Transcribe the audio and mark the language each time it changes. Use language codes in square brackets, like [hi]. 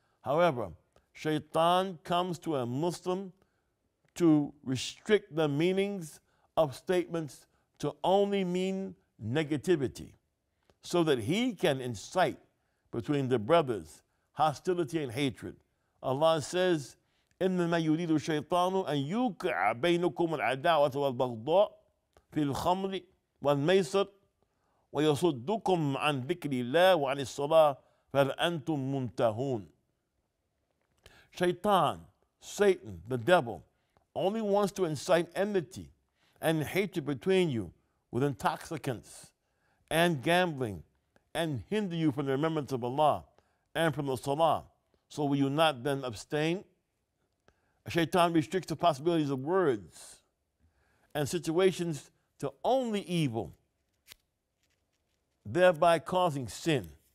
[en] However, shaitan comes to a Muslim to restrict the meanings of statements to only mean negativity, so that he can incite between the brothers hostility and hatred. Allah says, [ar] إنما يريد الشيطان أن يوقع بينكم العداوة والبغضاء في الخمر والميسر ويصدكم عن ذكر الله وعن الصلاة فهل أنتم منتهون. [en] Shaitan, Satan, the devil, only wants to incite enmity and hatred between you with intoxicants and gambling and hinder you from the remembrance of Allah and from the Salah. So will you not then abstain? Shaitan restricts the possibilities of words and situations to only evil, thereby causing sin.